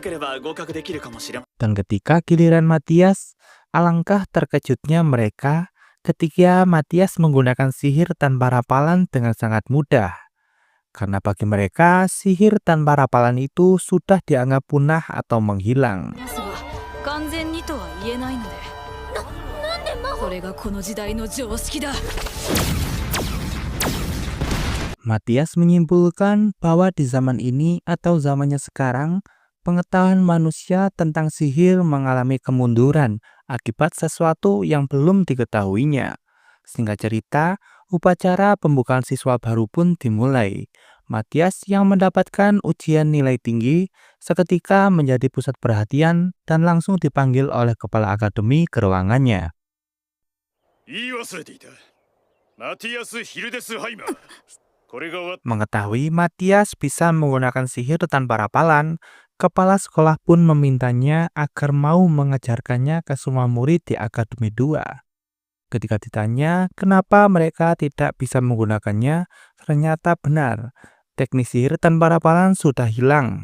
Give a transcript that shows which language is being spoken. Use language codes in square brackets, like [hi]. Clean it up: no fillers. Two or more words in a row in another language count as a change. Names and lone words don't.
[id] Dan ketika giliran Matthias, alangkah terkejutnya mereka ketika Matias menggunakan sihir tanpa rapalan dengan sangat mudah. Karena bagi mereka, sihir tanpa rapalan itu sudah dianggap punah atau menghilang. [ja] ますが完全にとは言えないのでなんで魔法それがこの時代の常識だ [id] Matias menyimpulkan bahwa di zaman ini atau zamannya sekarang, pengetahuan manusia tentang sihir mengalami kemunduran akibat sesuatu yang belum diketahuinya. Singkat cerita, upacara pembukaan siswa baru pun dimulai. Matias yang mendapatkan ujian nilai tinggi seketika menjadi pusat perhatian dan langsung dipanggil oleh kepala akademi ke ruangannya. [ja] 言い忘れていた。マティアス・ヒルデスハイマー。これがわ [id] Mengetahui Matias bisa menggunakan sihir tanpa rapalan, kepala sekolah pun memintanya agar mau mengajarkannya ke semua murid di Akademi 2. Ketika ditanya kenapa mereka tidak bisa menggunakannya, ternyata benar, teknik sihir tanpa rapalan sudah hilang.